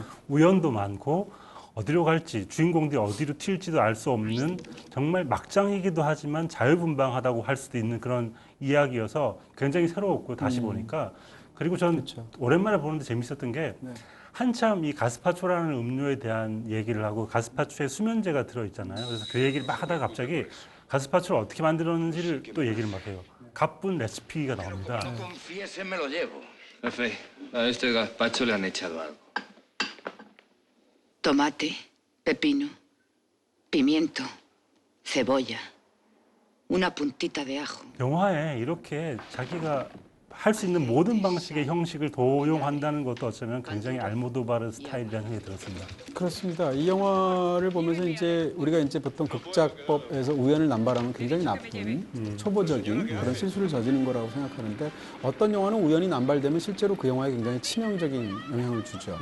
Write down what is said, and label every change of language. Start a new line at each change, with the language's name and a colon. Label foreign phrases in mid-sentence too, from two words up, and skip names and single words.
Korean: 우연도 많고 어디로 갈지 주인공들이 어디로 튈지도 알 수 없는 정말 막장이기도 하지만 자유분방하다고 할 수도 있는 그런 이야기여서 굉장히 새로웠고 다시 보니까 그리고 전 그렇죠. 오랜만에 보는데 재밌었던 게 네. 한참 이 가스파초라는 음료에 대한 얘기를 하고 가스파초에 수면제가 들어있잖아요. 그래서 그 얘기를 막 하다가 갑자기 가스파초를 어떻게 만들었는지를 또 얘기를 막 해요. 가쁜 레시피가 나옵니다.
Spanish: Confíese, me lo llevo. Jefe, a este gazpacho le han echado algo. Tomate, pepino, pimiento, cebolla, una puntita de ajo.
Korean: 영화에 이렇게 자기가 할 수 있는 모든 방식의 형식을 도용한다는 것도 어쩌면 굉장히 알모도바르 스타일이라는 생각이 들었습니다. 그렇습니다. 이 영화를 보면서 이제 우리가 이제 보통 극작법에서 우연을 남발하면 굉장히 나쁜 초보적인 그런 실수를 저지른 거라고 생각하는데 어떤 영화는 우연이 남발되면 실제로 그 영화에 굉장히 치명적인 영향을 주죠.